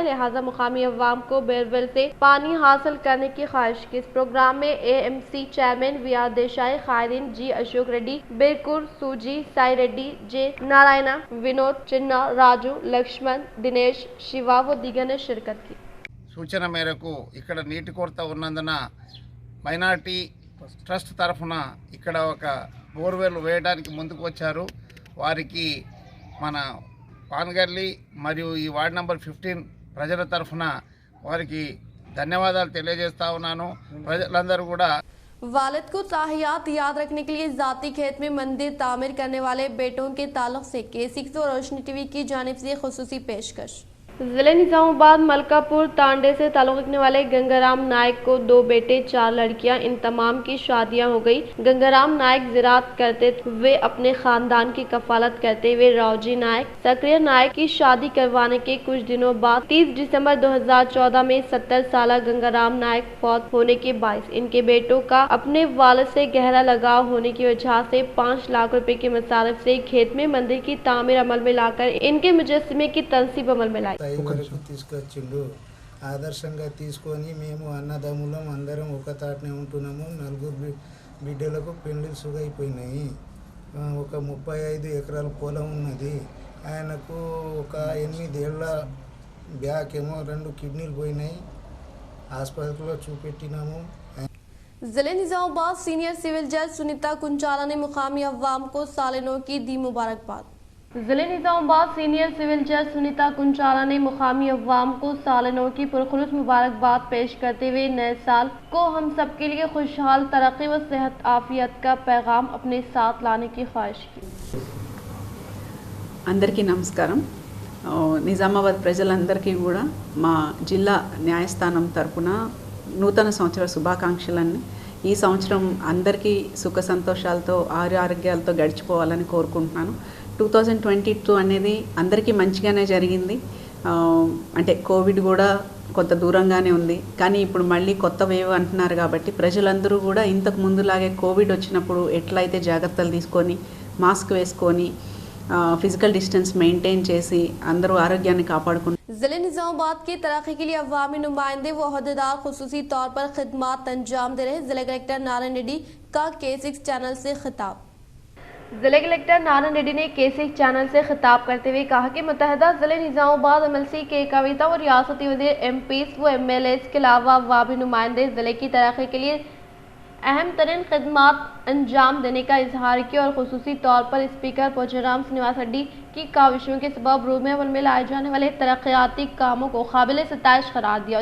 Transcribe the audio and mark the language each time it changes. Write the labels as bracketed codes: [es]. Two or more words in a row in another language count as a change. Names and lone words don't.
[ur] لہٰذا مقامی عوام کو بورویل سے پانی حاصل کرنے کی خواہش کی. اس پروگرام میں AMC چیئرمین VR دیسائی, قائدین G اشوک ریڈی, بیرکور سوجی, سائی ریڈی, J نارائنا, ونود, چنا, راجو, لکشمن, دنیش, شیوا و دیگر نے شرکت کی. [te] సూచన మేరకు ఇక్కడ నీటి కొరత ఉన్నందున మైనారిటీ ట్రస్ట్ తరఫున ఇక్కడ ఒక బోర్వెల్ వేయడానికి ముందుకు వచ్చారు. వారికి మన పాన్గర్లి మరియు ఈ వార్డ్ నెంబర్ 15 ప్రజల తరఫున వారికి ధన్యవాదాలు తెలియజేస్తా ఉన్నాను. ప్రజలందరూ కూడా [ur] والد کو تاحیات یاد رکھنے کے لیے ذاتی کھیت میں مندر تعمیر کرنے والے بیٹوں کے تعلق سے K6 اور روشنی TV کی جانب سے خصوصی پیشکش. ضلع نظام آباد ملکاپور تانڈے سے تعلق رکھنے والے گنگارام نائک کو 2 بیٹے 4 لڑکیاں، ان تمام کی شادیاں ہو گئی. گنگارام نائک زراعت کرتے ہوئے اپنے خاندان کی کفالت کرتے ہوئے راوجی نائک، سکریہ نائک کی شادی کروانے کے کچھ دنوں بعد 30 دسمبر 2014 میں 70 سال گنگارام نائک فوت ہونے کے باعث ان کے بیٹوں کا اپنے والد سے گہرا لگاؤ ہونے کی وجہ سے 5 لاکھ روپے کے مصارف سے کھیت میں مندر کی تعمیر عمل میں لا کر ان کے مجسمے کی تنصیب عمل میں لائی. [te] వరకు తీసుకొచ్చిండు. ఆదర్శంగా తీసుకొని మేము అన్నదమ్ములం అందరం ఒక తాటనే ఉంటున్నాము. 4 బిడ్డలకు పెళ్లిళ్ళు సుగైపోయినాయి. ఒక 35 ఎకరాల పొలం ఉన్నది. ఆయనకు ఒక 8 ఏళ్ళ బ్యాక్ ఏమో 2 కిడ్నీలు పోయినాయి. హాస్పిటల్లో చూపెట్టినాము. [ur] ضلع نظام آباد [en] senior civil judge [ur] سنیتا کنچالا نے مقامی عوام کو سال نو کی دی مبارکباد. ضلع نظام آباد [en] senior civil judge [ur] سنیتا کنچالا نے مقامی عوام کو سال نو کی پرخلوص مبارکباد پیش کرتے ہوئے نئے سال کو ہم سب کے لیے خوشحال ترقی و صحت عافیت کا پیغام اپنے ساتھ لانے کی خواہش کی. [te] అందరికీ నమస్కారం. నిజామాబాద్ ప్రజలందరికీ కూడా మా జిల్లా న్యాయస్థానం తరపున నూతన సంవత్సర శుభాకాంక్షలన్నీ. ఈ సంవత్సరం అందరికీ సుఖ సంతోషాలతో ఆరోగ్యాలతో గడిచిపోవాలని కోరుకుంటున్నాను. 2022 అనేది అందరికీ మంచిగానే జరిగింది. అంటే కోవిడ్ కూడా కొంత దూరంగానే ఉంది, కానీ ఇప్పుడు మళ్ళీ కొత్త వేవ్ అంటున్నారు కాబట్టి ప్రజలందరూ కూడా ఇంతకు ముందులాగే కోవిడ్ వచ్చినప్పుడు ఎట్లయితే జాగ్రత్తలు తీసుకొని మాస్క్ వేసుకొని [en] physical distance maintain [te] చేసి అందరూ ఆరోగ్యాన్ని కాపాడుకుంటారు। [ur] ضلع نظام آباد کی ترقی کے لیے عوامی نمائندے و عہدیدار خصوصی طور پر خدمات انجام دے رہے. ضلع کلکٹر نارائن ریڈی کا K6 چینل سے خطاب. ضلع کلکٹر نارائن ریڈی نے K6 چینل سے خطاب کرتے ہوئے کہا کہ متحدہ ضلع نظام آباد MLC کے کویتا اور ریاستی وزیر MPs و MLAs کے علاوہ عوامی نمائندے ضلع کی ترقی کے لیے اہم ترین خدمات انجام دینے کا اظہار کیا اور خصوصی طور پر اسپیکر پوچارم سرینواس ریڈی کی کاوشوں کے سبب روم میں عمل میں لائے جانے والے ترقیاتی کاموں کو قابل ستائش قرار دیا.